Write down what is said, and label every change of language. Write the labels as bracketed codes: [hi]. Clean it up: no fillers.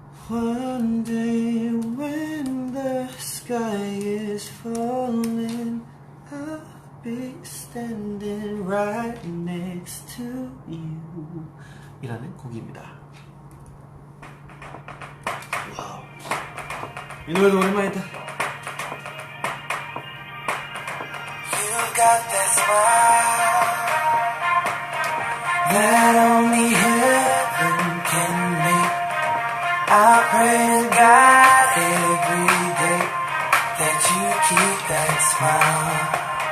[en] One day when the sky is falling, I'll be standing right next to you [ko] 이라는 곡입니다. 와우, 이 노래도 오랜만이다. [en] You've got that smile that only heaven can make. I pray to God every day that you keep that smile.